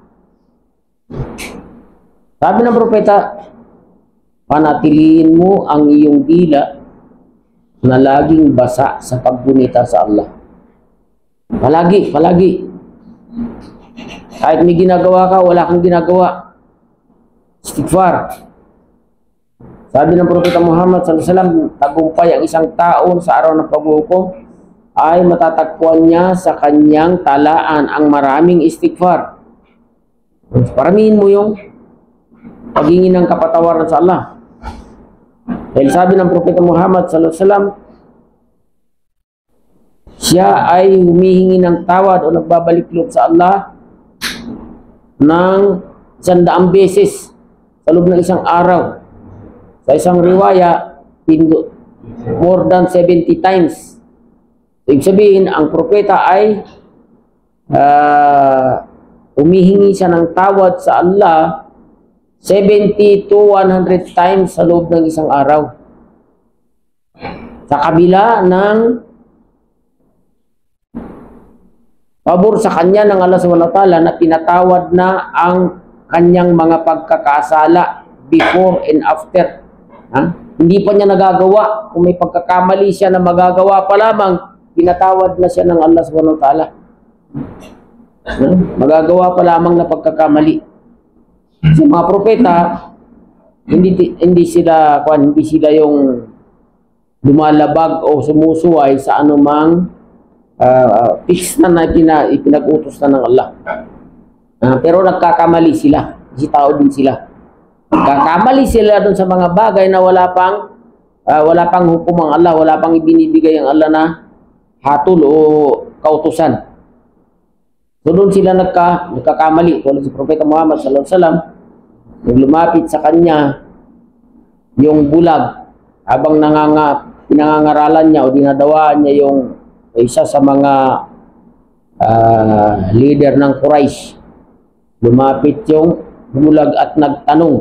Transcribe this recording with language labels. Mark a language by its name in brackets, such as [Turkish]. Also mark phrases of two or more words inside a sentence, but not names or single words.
[Filipino] Sabi ng propeta, panatiliin mo ang iyong dila na laging basa sa paggunita sa Allah. Palagi. Kahit may ginagawa ka, wala kang ginagawa, istighfar. Sabi ng Propeta Muhammad [Arabic] صلى الله عليه وسلم, [Filipino] tagumpay ang isang tao sa araw ng paghukom ay matatagpuan niya sa kanyang talaan ang maraming istighfar. Paramihin mo yung paghingi ng kapatawaran sa Allah. Dahil sabi ng Propeta Muhammad [Arabic] صلى الله عليه وسلم, [Filipino] siya ay humihingi ng tawad o nagbabalik loob sa Allah ng 100 beses sa loob ng isang araw. Sa isang riwaya, [English] more than 70 times. [Filipino] Ibig sabihin, ang propeta ay humihingi siya ng tawad sa Allah [English] 70 to 100 times [Filipino] sa loob ng isang araw. Sa kabila ng pabor sa kanya ng Allah [Arabic] سبحانه وتعالى [Filipino] na pinatawad na ang kanyang mga pagkakasala [English] before and after. [Filipino] Hindi pa niya nagagawa. Kung may pagkakamali siya na magagawa pa lamang, pinatawad na siya ng Allah [Arabic] سبحانه وتعالى. [Filipino] Magagawa pa lamang na pagkakamali. Sa mga propeta, hindi sila yung lumalabag o sumusuway sa anumang fix na ipinag-utos na ng Allah. Pero nagkakamali sila. Kasi tao din sila. Nagkakamali sila doon sa mga bagay na wala pang hukom ang Allah, wala pang ibinibigay ang Allah na hatol o kautusan. So doon sila nagkakamali. Tulad si Propeta Muhammad [Arabic] صلى الله عليه وسلم, [Filipino] nung lumapit sa kanya yung bulag habang pinangangaralan niya o dinadawaan niya yung isa sa mga leader ng Quraysh. Lumapit yung bulag at nagtanong.